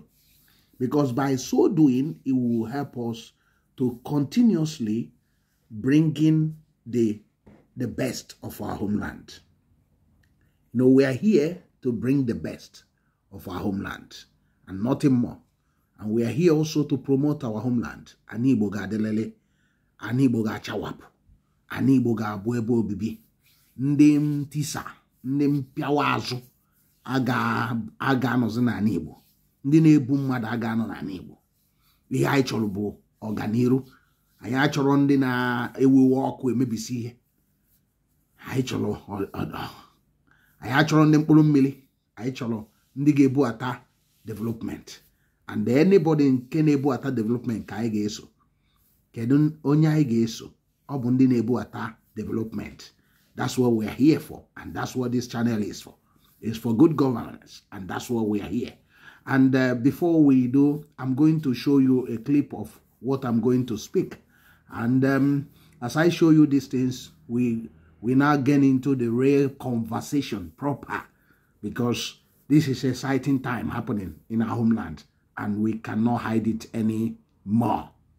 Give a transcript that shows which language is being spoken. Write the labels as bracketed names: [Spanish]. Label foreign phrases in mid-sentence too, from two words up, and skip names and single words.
[English] Because by so doing, it will help us to continuously bring in the best of our homeland. You know, we are here to bring the best of our homeland and nothing more. And we are here also to promote our homeland. [Igbo] Igbo ga-adelele, Igbo ga-achawapụ, Igbo ga-abụ ebe obibi. Ndị ntisa, ndị mpịawa azụ aga anọzi n'ala Igbo. Ndị na-ebu mmadụ aga anọ n'ala Igbo. Ihe anyị chọrọ bụ ọganiru. Anyị achọrọ ndị na-ewewe ọkụ emebisi ihe. Anyị achọrọ ndị mkpụrụ mmiri. Anyị chọrọ ndị ga-ebu ata development. [English] And anybody [Igbo] nke na-ebu ata development ka anyị ga-eso. Kedu onye anyị ga-eso? Ọ bụ ndị na-ebu ata development. [English] That's what we are here for, and that's what this channel is for. It's for good governance, and that's what we are here. And before we do, I'm going to show you a clip of what I'm going to speak. And as I show you these things, we now get into the real conversation proper, because this is an exciting time happening in our homeland, and we cannot hide it anymore.